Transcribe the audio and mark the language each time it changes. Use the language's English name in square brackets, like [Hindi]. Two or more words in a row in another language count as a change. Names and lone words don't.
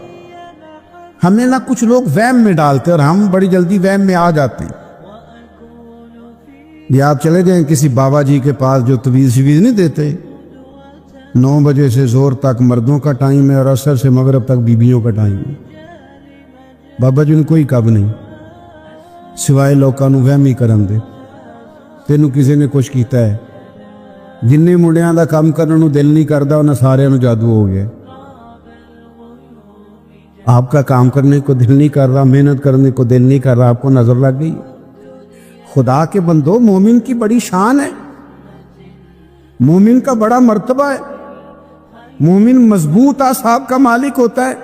[Urdu] ہمیں نہ کچھ لوگ وہم میں ڈالتے اور ہم بڑی جلدی وہم میں آ جاتے ہیں۔ یہ آپ چلے جائیں کسی بابا جی کے پاس جو تویز شویز نہیں دیتے، 9 بجے سے زور تک مردوں کا ٹائم ہے اور عصر سے مغرب تک بیویوں کا ٹائم ہے۔ [Punjabi] بابا جی ان کوئی کب نہیں سوائے لوکاں نوں وہمی کرن دے۔ تینوں کسی نے کچھ کیتا ہے؟ جننے منڈیاں دا کام کرن نوں دل نہیں کردا انہاں سارے نوں جادو ہو گیا۔ [Urdu] آپ کا کام کرنے کو دل نہیں کر رہا، محنت کرنے کو دل نہیں کر رہا، آپ کو نظر لگ گئی؟ خدا کے بندو، مومن کی بڑی شان ہے، مومن کا بڑا مرتبہ ہے، مومن مضبوط اعصاب کا مالک ہوتا ہے۔